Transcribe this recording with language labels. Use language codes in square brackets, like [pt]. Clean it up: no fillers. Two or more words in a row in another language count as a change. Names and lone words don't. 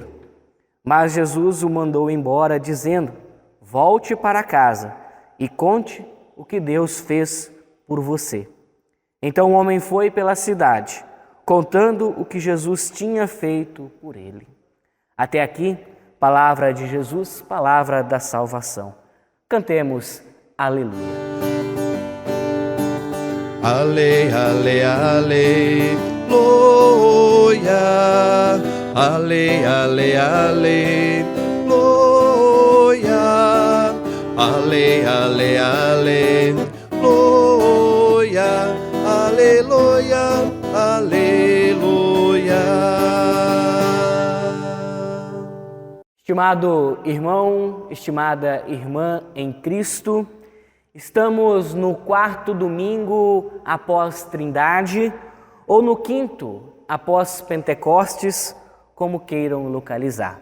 [pt] Mas Jesus o mandou embora, dizendo: volte para casa e conte o que Deus fez por você. Então o homem foi pela cidade, contando o que Jesus tinha feito por ele. Até aqui, palavra de Jesus, palavra da salvação. Cantemos Aleluia. Ale, ale, aleluia. Ale, ale, aleluia. Ale, ale, aleluia. Aleluia, aleluia. Estimado irmão, estimada irmã em Cristo, estamos no 4º domingo após Trindade, ou no 5º após Pentecostes, como queiram localizar.